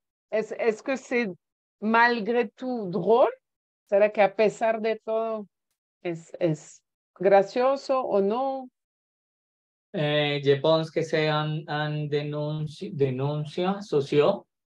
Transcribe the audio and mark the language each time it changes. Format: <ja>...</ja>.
<fr>Est-ce que c'est malgré tout drôle?</fr> <es>¿Será que a pesar de todo es gracioso o no?</es> <fr>Je pense que c'est un</fr> <es>denuncia social</es>